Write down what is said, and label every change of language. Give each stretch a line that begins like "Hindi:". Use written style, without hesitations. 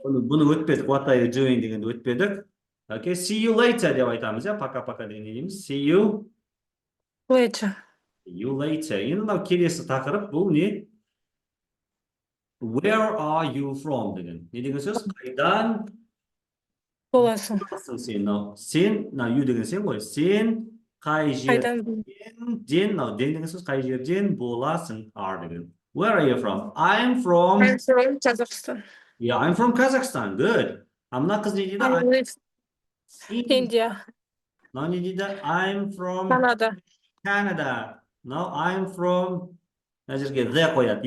Kazakh: Bunu өтпедік.
English: What are you doing
Kazakh: дегенді өтпедік.
English: Okay, see you later
Kazakh: деп айтамыз, иә?
Russian: Пока-пока
Kazakh: деген дейміз.
English: See you later.
Kazakh: Енді мынау келесі тақырып, бұл не?
English: Where are you from
Kazakh: деген. Не деген сөз? Қайдан боласың? Сен, you деген сен ғой. Сен қай жерден, ден деген сөз қай жерден боласың, are деген.
English: Where are you from? I'm from Kazakhstan. Yeah, I'm from Kazakhstan. Good.
Kazakh: Мына қыз не дейді?
English: I live India.
Kazakh: Мынау не дейді?
English: I'm from Canada. No, I'm from
Kazakh: мына жерге
English: the
Kazakh: қояды.